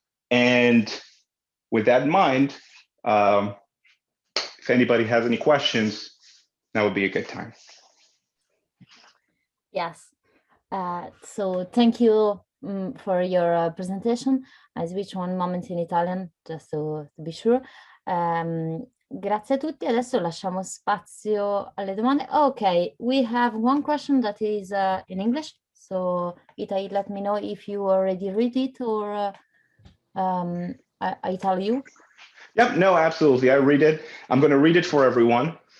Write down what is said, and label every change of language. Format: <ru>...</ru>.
<en>And with that in mind, if anybody has any questions, that would be a good time. Yes. So thank you for your presentation. I switch one moment in Italian just to be sure.</en> <it>Grazie a tutti. Adesso lasciamo spazio alle domande.</it> <en>Okay, we have one question that is in English. So Itai, let me know if you already read it or I tell you. Yep, no, absolutely. I read it. I'm going to read it for everyone.</en>